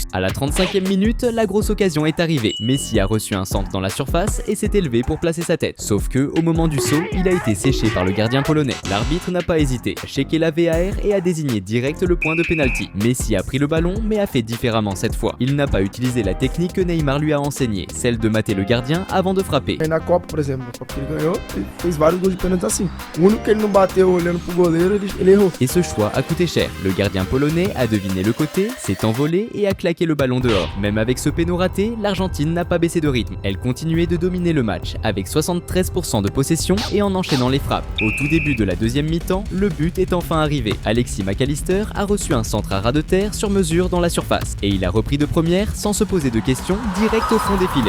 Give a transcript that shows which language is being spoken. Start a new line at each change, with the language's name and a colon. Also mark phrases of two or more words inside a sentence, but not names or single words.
French: À la 35e minute, la grosse occasion est arrivée. Messi a reçu un centre dans la surface et s'est élevé pour placer sa tête. Sauf que, au moment du saut, il a été séché par le gardien polonais. L'arbitre n'a pas hésité, checké la VAR et a désigné direct le point de pénalty. Messi a pris le ballon mais a fait différemment cette fois. Il n'a pas utilisé la technique que Neymar lui a enseignée, celle de mater le gardien avant de frapper.
Portuguese: Na Copa, por exemplo, na Copa que ele ganhou, ele fez vários gols de pênalti assim. O único que ele não bateu olhando pro goleiro, ele errou.
French: Et ce choix a coûté cher. Le gardien polonais a deviné le côté, s'est envolé et a claqué le ballon dehors. Même avec ce péno raté, l'Argentine n'a pas baissé de rythme. Elle continuait de dominer le match avec 73% de possession et en enchaînant les les frappes. Au tout début de la deuxième mi-temps, le but est enfin arrivé. Alexis McAllister a reçu un centre à ras de terre sur mesure dans la surface et il a repris de première sans se poser de questions direct au fond des filets.